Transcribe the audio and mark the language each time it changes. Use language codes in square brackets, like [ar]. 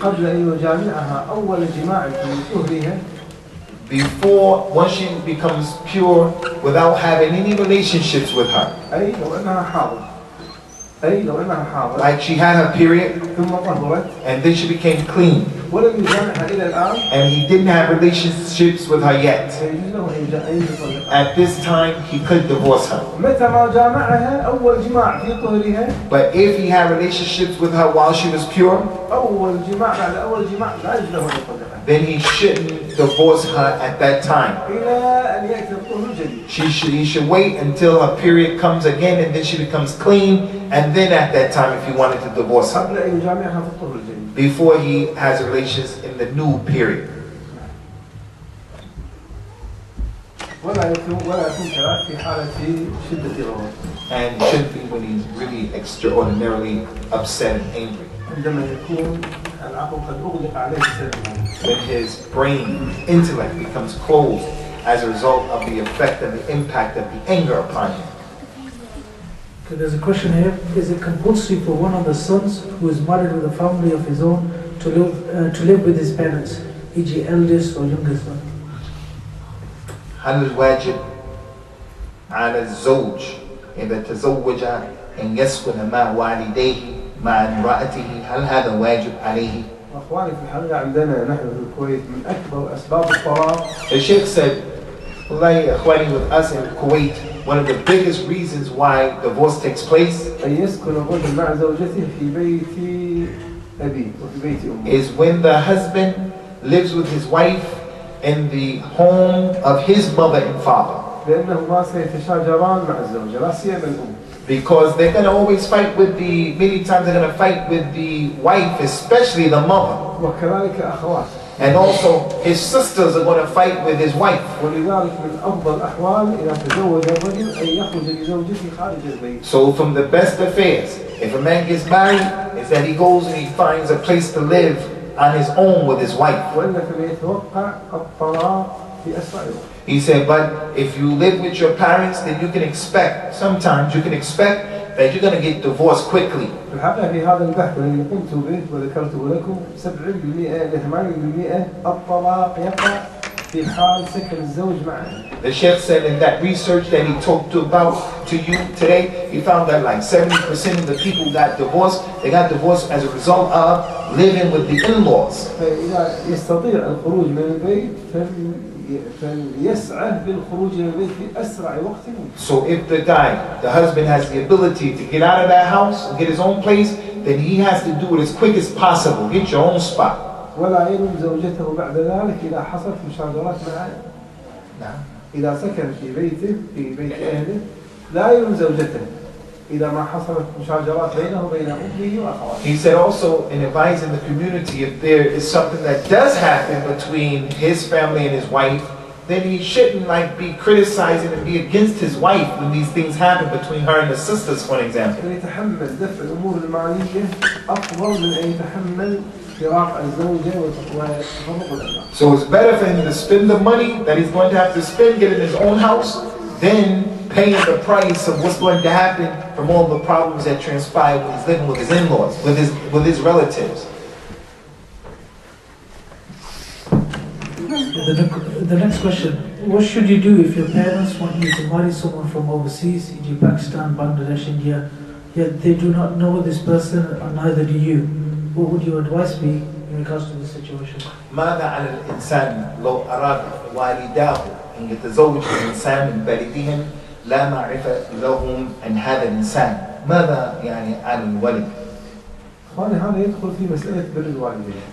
[ar] قبل أن يجامعها أول جماع في طهرها. [en] Before, once she becomes pure without having any relationships with her. [ar] أي لو أنها حاضر. أي لو أنها حاضر. [en] Like she had her period. [ar] ثم طهرت. [en] And then she became clean. [ar] ولم يجامعها إلى الآن. [en] And he didn't have relationships with her yet. [ar] فيجوز له أن يطلقها. [en] At this time, he could divorce her. [ar] متى ما جامعها أول جماع في طهرها. [en] But if he had relationships with her while she was pure, [ar] أول جماع بعد أول جماع لا يجوز له أن يطلقها. [en] then he shouldn't divorce her at that time. [ar] إلى أن يأتي الطهر الجديد. [en] He should wait until her period comes again and then she becomes clean, and then at that time if he wanted to divorce her. [ar] قبل أن يجامعها في الطهر الجديد. [en] Before he has relations in the new period. [ar] ولا يكون كذلك في حالة شدة غضب. [en] And shouldn't be when he's really extraordinarily upset and angry. [ar] عندما يكون العقل قد أغلق عليه بسببه. [en] When his brain, intellect becomes closed as a result of the effect and the impact of the anger upon him. Okay, there's a question here. Is it compulsory for one of the sons who is married with a family of his own to live with his parents, e.g. eldest or youngest son? [ar] هل الواجب على الزوج إذا تزوج أن يسكن مع والديه مع امرأته؟ هل هذا واجب عليه؟ أخواني في الحقيقة عندنا نحن في الكويت من أكبر أسباب الطلاق. [en] The Sheikh said, [ar] "Wallahi, akhwani, [en] with us in Kuwait, one of the biggest reasons why divorce takes place [ar] أن يسكن الرجل مع زوجته في بيت أبيه وفي بيت أمه. [en] is when the husband lives with his wife in the home of his mother and father. [ar] لأنهما سيتشاجران مع الزوجة لا سيما الأم. [en] Because they're going to always fight with many times they're going to fight with the wife, especially the mother. [ar] وكذلك أخوات. [en] And also his sisters are going to fight with his wife. [ar] ولذلك من أفضل الأحوال إذا تزوج الرجل أن يخرج لزوجته خارج البيت. [en] So from the best affairs, if a man gets married, is that he goes and he finds a place to live on his own with his wife. [ar] وإلا فليتوقع الطلاق في أسرع وقت. [en] He said, but if you live with your parents, then you can expect, sometimes you can expect that you're going to get divorced quickly. [ar] في الحقيقة في هذا البحث الذي قمت به وذكرته لكم 70% إلى 80% الطلاق يقع في حال سكن الزوج معه. [en] The Sheikh said in that research that he talked about to you today, he found that like 70% of the people got divorced, they got divorced as a result of living with the in-laws. [ar] فإذا يستطيع الخروج من البيت فليسعى بالخروج من البيت في أسرع وقت ممكن. [en] So if the guy, the husband has the ability to get out of that house and get his own place, then he has to do it as quick as possible. Get your own spot. [ar] ولا يلوم زوجته بعد ذلك إذا حصلت مشاجرات معه. نعم. إذا سكن في بيته في بيت أهله لا يلوم زوجته إذا ما حصلت مشاجرات بينه وبين أمه وأخواته. [en] He said also in advising the community, if there is something that does happen between his family and his wife, then he shouldn't like be criticizing and be against his wife when these things happen between her and the sisters, for example. [ar] أن يتحمل دفع الأمور المالية أفضل من أن يتحمل فراق الزوجة وتفرق الأبناء. [en] So it's better for him to spend the money that he's going to have to spend getting his own house than paying the price of what's going to happen from all the problems that transpire when he's living with his in-laws, with his relatives. The next question. What should you do if your parents want you to marry someone from overseas, e.g. Pakistan, Bangladesh, India, yet they do not know this person and neither do you? What would your advice be in regards to this situation? [ar] ماذا على الإنسان لو أراد والداه أن يتزوج الإنسان من بلدهم لا معرفة لهم عن هذا الإنسان؟ ماذا يعني على الولد؟ هذا يدخل في مسألة بر الوالدين.